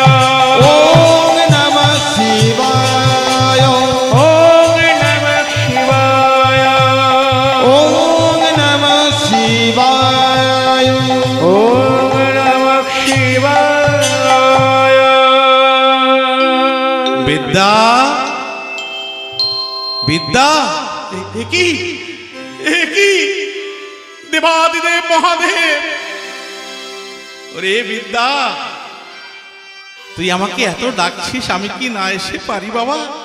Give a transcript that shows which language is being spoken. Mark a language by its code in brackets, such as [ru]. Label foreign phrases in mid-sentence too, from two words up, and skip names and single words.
[sa] ওম নমঃ শিবায় ওম নমঃ শিবায় ওম নমঃ শিবায় ওম নমঃ শিবায়। [bn] বিদ্যা বিদ্যা একই একই দেবাদিদেব মহাদেব, ওরে বিদ্যা, তুই আমাকে এত ডাকছিস, আমি কি না এসে পারি বাবা?